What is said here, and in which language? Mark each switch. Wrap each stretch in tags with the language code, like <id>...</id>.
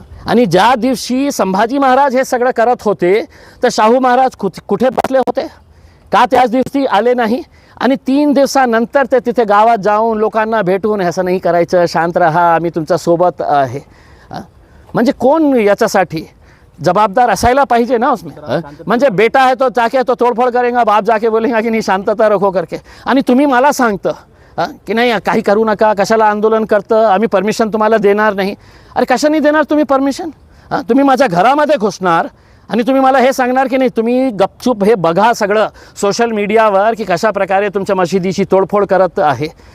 <mr>आणि ज्या दिवशी संभाजी महाराज हे सगळं करत होते तर शाहू महाराज कुठे बसले होते का? त्याच दिवशी आले नाही. आणि 3 दिवसानंतर ते तिथे गावात जाऊन लोकांना भेटून असं नाही करायचं, शांत रहा, आम्ही तुमच्या सोबत आहे. म्हणजे कोण याच्यासाठी जवाबदार असायला पाहिजे ना उसमें?</mr> <hi>म्हणजे बेटा है तो जाके तो तोड़फोड़ करेगा, बाप जाके बोलेगा की नहीं शांतता रखो करके.</hi> <mr>आणि तुम्ही मला सांगतं की नाही काही करू नका, कशाला आंदोलन करतं, आम्ही परमिशन तुम्हाला देणार नाही. अरे कशाने देणार तुम्ही परमिशन? तुम्ही माझ्या घरामध्ये घुसणार आणि तुम्ही मला हे सांगणार की नाही तुम्ही गपचूप हे बघा सगळं सोशल मीडियावर की कशा प्रकारे तुमच्या मशिदीची तोडफोड करत आहे.</mr>